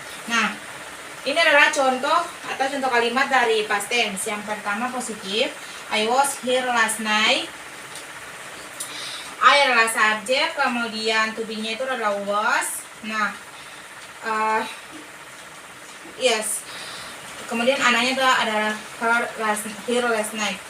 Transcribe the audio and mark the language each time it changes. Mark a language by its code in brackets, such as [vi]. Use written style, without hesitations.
[id] Nah, ini adalah contoh kalimat dari past tense. Yang pertama positif, [en] I was here last night. [id] I adalah subjek, kemudian to be-nya itu adalah was. Nah, yes. Kemudian ananya itu adalah here last night.